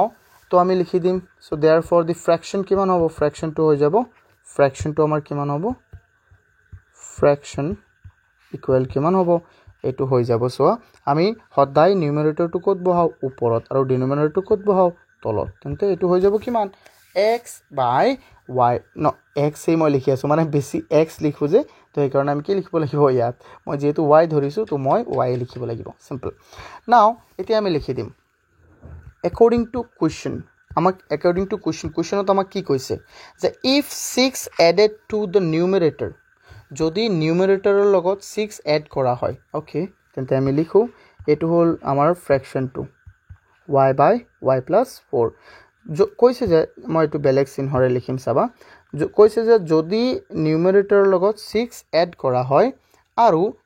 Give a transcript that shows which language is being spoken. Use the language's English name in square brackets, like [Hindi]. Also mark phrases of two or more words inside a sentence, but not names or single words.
[Assamese] তো আমি লিখি দিম [English] so therefore the fraction [Assamese] কিমান হ'ব ফ্র্যাকশনটো হৈ যাব ফ্র্যাকশনটো আমাৰ কিমান হ'ব ফ্র্যাকশন ইকুৱেল কিমান হ'ব এটো হৈ যাব সোৱা আমি সদায় নিউমাৰেটৰটো ক'ত বহাও ওপৰত আৰু ডিনোমিনেটৰটো ক'ত বহাও তলত তেন্তে এটো হৈ যাব কিমান x / y ন x এই মই লিখি আছো মানে বেছি x লিখো যে তো এই কাৰণে আমি কি লিখিব লাগিব ইয়াত মই যেহেতু y ধৰিছো তো মই y লিখিব লাগিব [English] simple now [Assamese] এতিয়া আমি লিখি দিম [English] according to question [Assamese] আমাক [English] according to question [Assamese] ত আমাক কি কৈছে যে [English] if 6 added to the numerator [Assamese] যদি নিউমাৰেটৰৰ লগত 6 এড কৰা হয় ওকে তেন্তে আমি লিখো এটো হল আমাৰ ফ্র্যাকশনটো y / y + 4 কৈছে যে মই এটো বেলেগ চিহ্নৰে লিখিম চাবা কৈছে যে যদি নিউমাৰেটৰৰ লগত 6 এড কৰা হয় আৰু